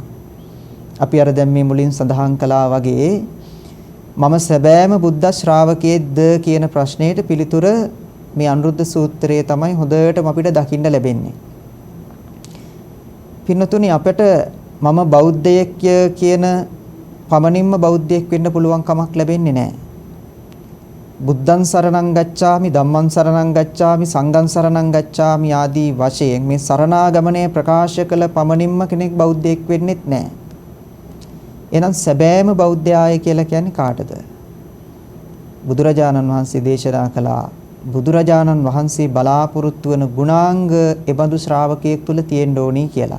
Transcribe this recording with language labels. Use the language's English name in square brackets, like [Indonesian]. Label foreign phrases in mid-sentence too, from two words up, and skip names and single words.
[Sinhala] අපි අර දැන් මේ මුලින් සඳහන් කළා වගේ මම සැබෑම බුද්ධ ශ්‍රාවකයේද කියන ප්‍රශ්නයට පිළිතුර මේ අනුරුද්ධ සූත්‍රයේ තමයි හොඳටම අපිට දකින්න ලැබෙන්නේ. පින්නතුනි අපිට මම බෞද්ධයෙක් කියන පමණින්ම බෞද්ධයෙක් වෙන්න පුළුවන් කමක් ලැබෙන්නේ නැහැ. [Pali] බුද්ධං සරණං ගච්ඡාමි ධම්මං සරණං ගච්ඡාමි [Sinhala] සංඝං සරණං ගච්ඡාමි ආදී වශයෙන් මේ සරණාගමනය ප්‍රකාශ කළ පමණින්ම කෙනෙක් බෞද්ධයෙක් වෙන්නෙත් නැහැ. එහෙනම් සැබෑම බෞද්ධයාය කියලා කියන්නේ කාටද? බුදුරජාණන් වහන්සේ දේශනා කළා බුදුරජාණන් වහන්සේ බලාපොරොත්තු වන ගුණාංග එබඳු ශ්‍රාවකයෙක් තුල තියෙන්න ඕනි කියලා.